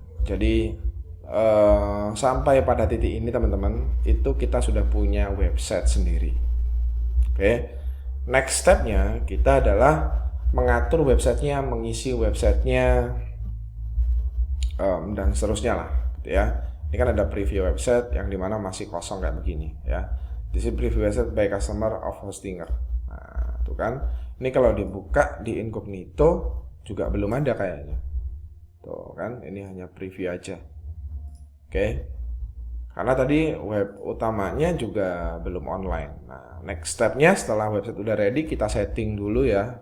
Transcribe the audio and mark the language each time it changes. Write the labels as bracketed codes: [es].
[id] Jadi sampai pada titik ini teman-teman, itu kita sudah punya website sendiri. Oke. Next stepnya kita adalah mengatur websitenya, mengisi websitenya, dan seterusnya lah, gitu ya. Ini kan ada preview website yang dimana masih kosong kayak begini ya. [en] This is preview website by customer of hostinger. [id] Nah, tuh kan. Ini kalau dibuka di incognito juga belum ada kayaknya. Tuh kan, ini hanya preview aja. Oke. Karena tadi web utamanya juga belum online. Nah, next stepnya setelah website udah ready, kita setting dulu ya.